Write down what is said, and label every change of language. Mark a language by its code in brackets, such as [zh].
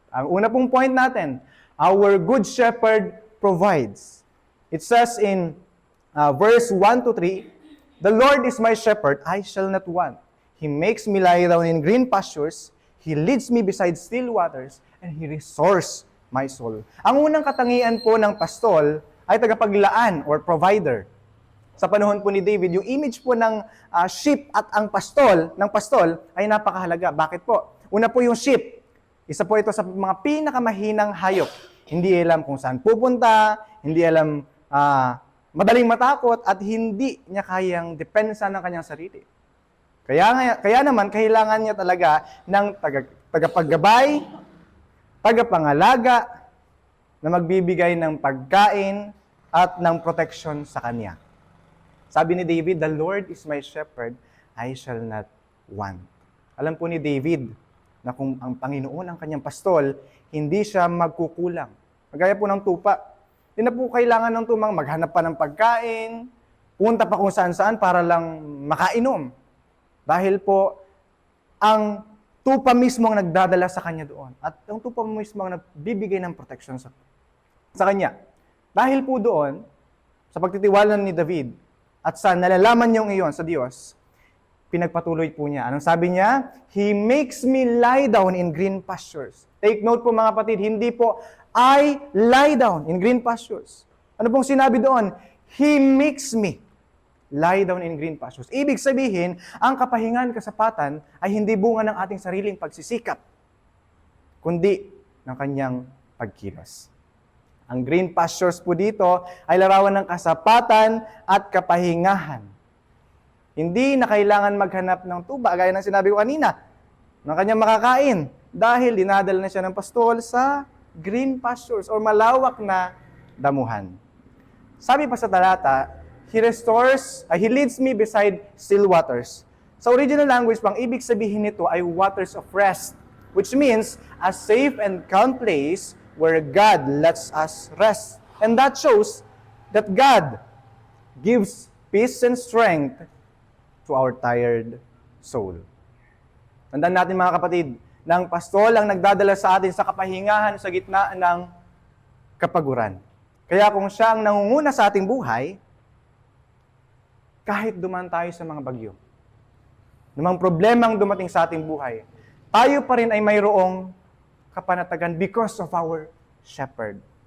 [tl] Ang una pong point natin, [en] our good shepherd provides. It says in verse 1-3, the Lord is my shepherd, I shall not want. He makes me lie down in green pastures. He leads me beside still waters, and He restores my soul. [tl] Ang unang katangian po ng pastol ay tagapaglaan or provider. Sa panahon po ni David, yung image po ng sheep at ang pastol ay napakahalaga. Bakit po? Una po yung sheep. Isa po ito sa mga pinakamahinang hayop. Hindi alam kung saan pupunta, hindi alam madaling matakot, at hindi niya kayang depensa ng kanyang sarili. Kaya naman, kailangan niya talaga ng tagapaggabay, tagapangalaga, na magbibigay ng pagkain at ng proteksyon sa kanya. Sabi ni David, [en] "The Lord is my shepherd, I shall not want." [tl] Alam po ni David na kung ang Panginoon ang kanyang pastol, hindi siya magkukulang. Magaya po ng tupa. Hindi na po kailangan ng tumang maghanap pa ng pagkain, punta pa kung saan-saan para lang makainom. Dahil po, ang tupa mismo ang nagdadala sa kanya doon. At ang tupa mismo ang nagbibigay ng protection sa kanya. Dahil po doon, sa pagtitiwala ni David, at sa nalalaman niyong iyon sa Diyos, pinagpatuloy po niya. Anong sabi niya? [en] He makes me lie down in green pastures. Take note [tl] po mga kapatid, hindi po [en] I lie down in green pastures. [tl] Ano pong sinabi doon? [en] He makes me lie down in green pastures. [tl] Ibig sabihin, ang kapahingan, kasapatan ay hindi bunga ng ating sariling pagsisikap, kundi ng kanyang pagkilos. Ang green pastures po dito ay larawan ng kasapatan at kapahingahan. Hindi na kailangan maghanap ng tuba, gaya ng sinabi ko kanina, ng kanyang makakain, dahil dinadala na siya ng pastol sa green pastures or malawak na damuhan. Sabi pa sa talata, [en] He leads me beside still waters. [tl] Sa original language, pang ibig sabihin nito ay [en] waters of rest, which means a safe and calm place where God lets us rest. And that shows that God gives peace and strength to our tired soul. [tl] Tandaan natin mga kapatid, na ang pastol ang nagdadala sa atin sa kapahingahan sa gitna ng kapaguran. Kaya kung siya ang nangunguna sa ating buhay, kahit dumaan tayo sa mga bagyo, namang problemang dumating sa ating buhay, tayo pa rin ay mayroong kapanatagan [en] because of our shepherd.